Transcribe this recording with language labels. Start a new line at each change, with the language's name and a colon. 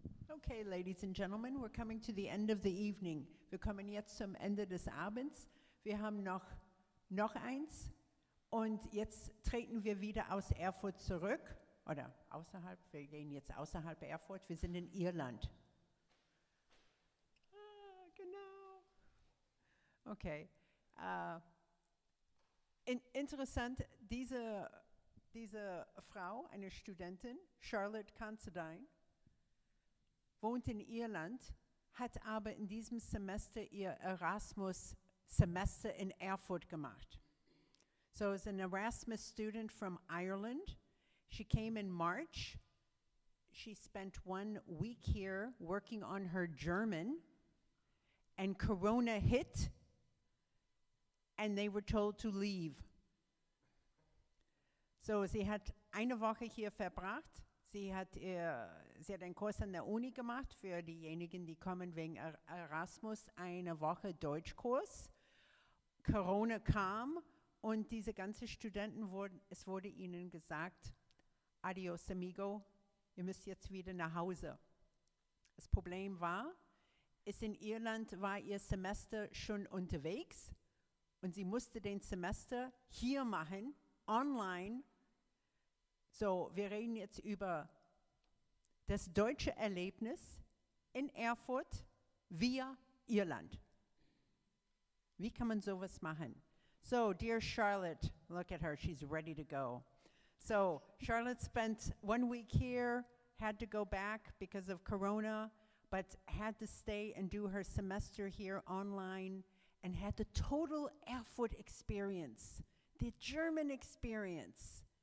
English: Okay, ladies and gentlemen, we're coming to the end of the evening.
German: Wir kommen jetzt zum Ende des Abends. Wir haben noch eins und jetzt treten wir wieder aus Erfurt zurück, oder außerhalb, wir gehen jetzt außerhalb Erfurt, wir sind in Irland. Genau. Okay. Interessant, diese Frau, eine Studentin, Charlotte Considine, wohnt in Irland, hat aber in diesem Semester ihr Erasmus-Semester in Erfurt gemacht.
English: So as an Erasmus student from Ireland, she came in March. She spent 1 week here working on her German, and Corona hit, and they were told to leave.
German: So sie hat eine Woche hier verbracht. Sie hat einen Kurs an der Uni gemacht für diejenigen, die kommen wegen Erasmus, eine Woche Deutschkurs. Corona kam und diese ganzen Studenten es wurde ihnen gesagt,
Spanish: adios amigo,
German: ihr müsst jetzt wieder nach Hause. Das Problem in Irland war ihr Semester schon unterwegs und sie musste den Semester hier machen, online. So, wir reden jetzt über das deutsche Erlebnis in Erfurt via Irland. Wie kann man sowas machen?
English: So, dear Charlotte, look at her, she's ready to go. So, Charlotte spent 1 week here, had to go back because of Corona, but had to stay and do her semester here online and had the total Erfurt experience, the German experience.